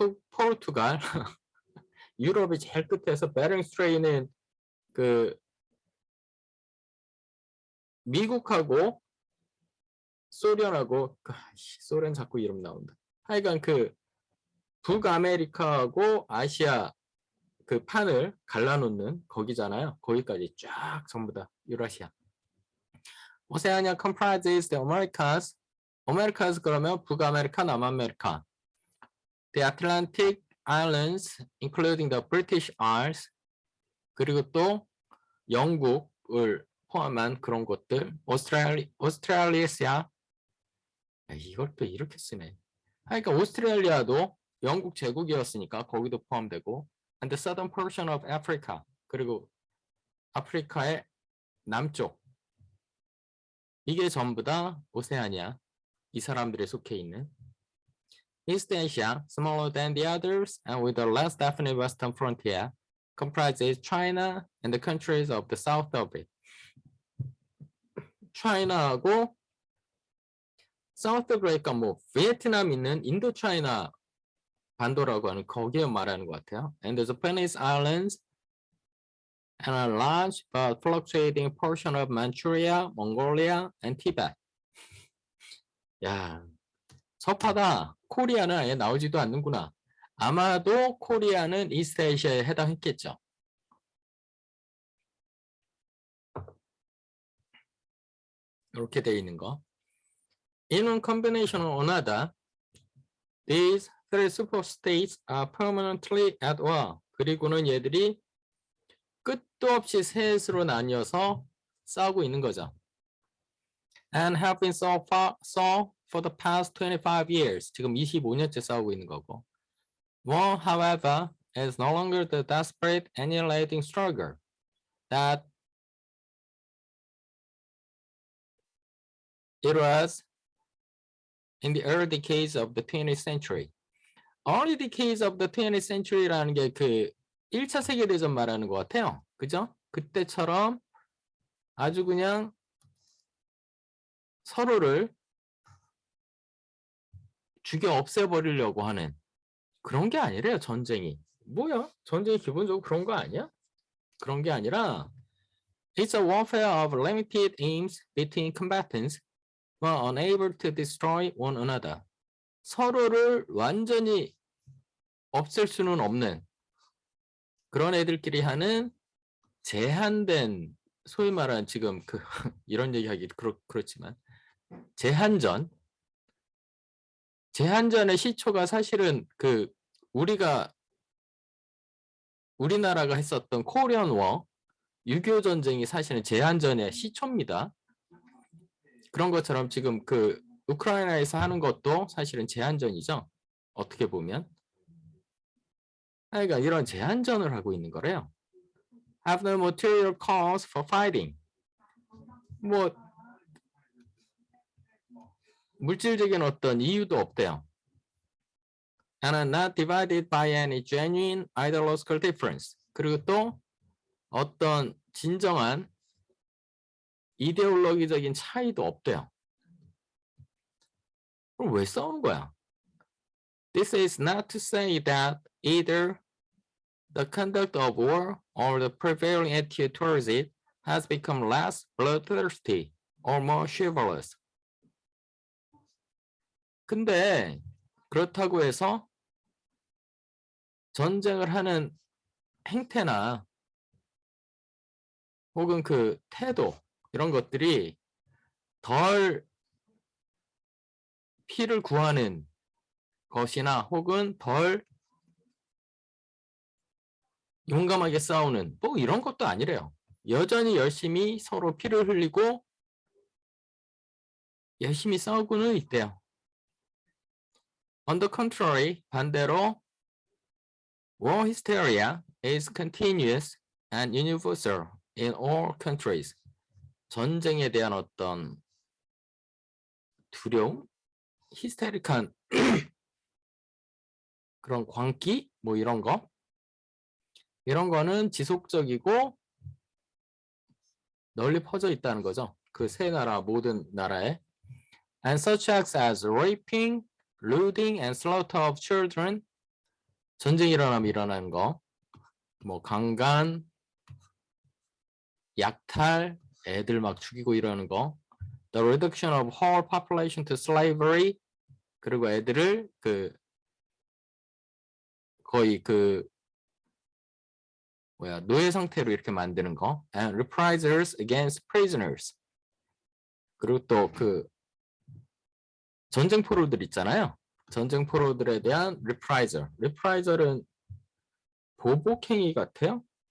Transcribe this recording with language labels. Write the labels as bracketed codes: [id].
[ko] 포르투갈 유럽의 제일 끝에서 베링 스트레이트는 그 미국하고 소련하고 소련 자꾸 이름 나온다. 하여간 그 북아메리카하고 아시아 그 판을 갈라놓는 거기잖아요. 거기까지 쫙 전부 다 유라시아. [en] 오세아니아 comprises the Americas. [ko] Americas 그러면 북아메리카, 남아메리카. [en] The Atlantic Islands, including the British Isles. [ko] 그리고 또 영국을 포함한 그런 곳들. 오스트레일리아. 이걸 또 이렇게 쓰네. 그러니까 오스트레일리아도 영국 제국이었으니까 거기도 포함되고. [en] And the southern portion of Africa. [ko] 그리고 아프리카의 남쪽. 이게 전부 다 오세아니아. 이 사람들에 속해 있는. [en] East Asia, smaller than the others and with a less definite western frontier, comprises China and the countries of the south of it. [ko] China하고 [en] south of it, [ko] 그러니까 뭐 베트남 있는 인도 차이나 반도라고 하는 거기에 말하는 것 같아요. [en] And the Japanese islands and a large but fluctuating portion of Manchuria, Mongolia, and Tibet. [ko] 야, 섭하다. 코리아는 아예 나오지도 않는구나. 아마도 코리아는 이스트아시아에 해당했겠죠. 이렇게 돼 있는 거. [en] In one combination or another, these three superstates are permanently at war. [ko] 그리고는 얘들이 끝도 없이 셋으로 나뉘어서 싸우고 있는 거죠. [en] And have been so for the past 25 years. [ko] 지금 25년째 싸우고 있는 거고. [en] War, however, is no longer the desperate annihilating struggle that it was in the early decades of the 20th century. Early decades of the 20th century [ko] 라는 게 그 1차 세계대전 말하는 것 같아요. 그죠? 그때처럼 아주 그냥 서로를 죽여 없애버리려고 하는 그런 게 아니래요, 전쟁이. 뭐야? 전쟁이 기본적으로 그런 거 아니야? 그런 게 아니라 [en] It's a warfare of limited aims between combatants who are unable to destroy one another. [ko] 서로를 완전히 없앨 수는 없는 그런 애들끼리 하는 제한된 소위 말하는 지금 그 이런 얘기하기 그렇지만 제한전의 시초가 사실은 그 우리나라가 했었던 코리안 워 6.25 전쟁이 사실은 제한전의 시초입니다. 그런 것처럼 지금 그 우크라이나에서 하는 것도 사실은 제한전이죠. 어떻게 보면. 그러니까 이런 제한전을 하고 있는 거래요. [en] Have no material cause for fighting. [ko] 뭐 물질적인 어떤 이유도 없대요. [en] And are not divided by any genuine ideological difference. [ko] 그리고 또 어떤 진정한 이데올로기적인 차이도 없대요. 그럼 왜 싸우는 거야? [en] This is not to say that either the conduct of war or the prevailing attitude towards it has become less bloodthirsty or more chivalrous. [ko] 근데 그렇다고 해서 전쟁을 하는 행태나 혹은 그 태도 이런 것들이 덜 피를 구하는 것이나 혹은 덜 용감하게 싸우는 뭐 이런 것도 아니래요. 여전히 열심히 서로 피를 흘리고 열심히 싸우고는 있대요. [en] On the contrary, [ko] 반대로 [en] war hysteria is continuous and universal in all countries. [ko] 전쟁에 대한 어떤 두려움, 히스테릭한 그런 광기, 뭐 이런 거는 지속적이고 널리 퍼져 있다는 거죠. 그 세 나라 모든 나라에. [en] And such acts as raping, looting, and slaughter of children. [ko] 전쟁이 일어나면 일어나는 거. 뭐 강간, 약탈, 애들 막 죽이고 이러는 거. [en] The reduction of whole population to slavery. [ko] 그리고 애들을 거의 노예 상태로 이렇게 만드는 거. [en] And reprisals against prisoners. [ko] 그리고 또 전쟁 포로들 있잖아요. 전쟁 포로들에 대한 reprisal. reprisal은 보복행위 같아요.